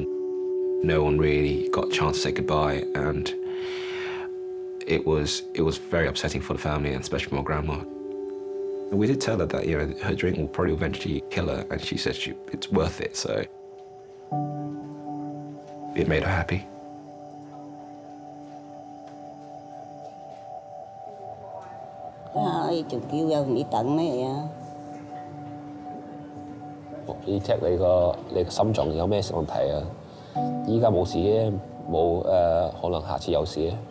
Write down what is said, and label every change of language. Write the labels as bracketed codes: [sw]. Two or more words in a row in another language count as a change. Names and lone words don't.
[en] No one really got a chance to say goodbye, and it was very upsetting for the family, and especially for my grandma. We did tell her that, you know, her drink will probably eventually kill her, and she said it's worth it, so it made her happy. [yue] 仲叫有你等咩啊？要 check 你個心臟有咩問題啊？依家冇事嘅，冇可能下次有事嘅。